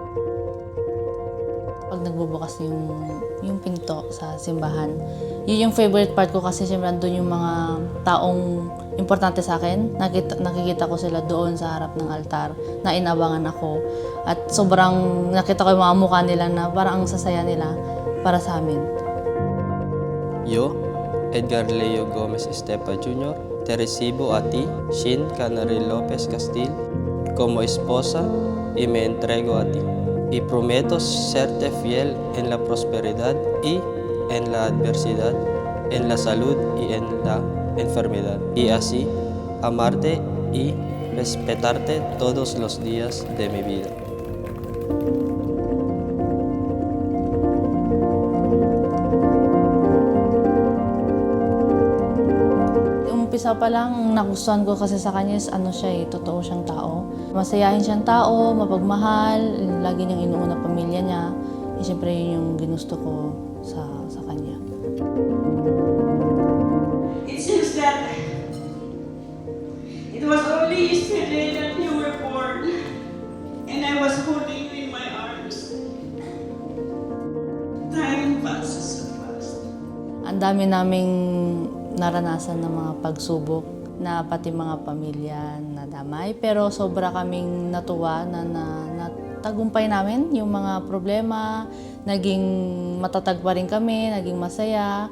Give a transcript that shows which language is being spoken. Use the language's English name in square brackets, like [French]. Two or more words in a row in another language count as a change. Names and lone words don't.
[Filipino] 'Pag nagbubukas yung pinto sa simbahan, yun yung [English] favorite part [Filipino] ko kasi siyempre andun yung mga taong importante sa akin. Nakikita ko sila doon sa harap ng altar na inabangan ako. At sobrang nakita ko yung mga mukha nila na parang ang sasaya nila para sa amin. [Spanish] Yo, Edgar Leo Gomez Estepa Jr., te recibo a ti, Shin Canary Lopez Castil, como esposa y me entrego a ti. Y prometo serte fiel en la prosperidad y en la adversidad, en la salud y en la enfermedad. Y así, amarte y respetarte todos los días de mi vida. [Filipino] Umpisa pa lang, nagustuhan ko kasi sa kanya is totoo siyang tao. Masayahin siyang tao, mapagmahal, lagi niyang inuuna pamilya niya. Siyempre yun yung ginusto ko sa kanya. [English] It seems that it was only yesterday that you were born, and I was holding you in my arms. Time passes so fast. [Filipino] Ang dami naming naranasan ng mga pagsubok na pati mga pamilya na damay. Pero sobra kaming natuwa na natagumpay namin yung mga problema. Naging matatag pa rin kami, naging masaya.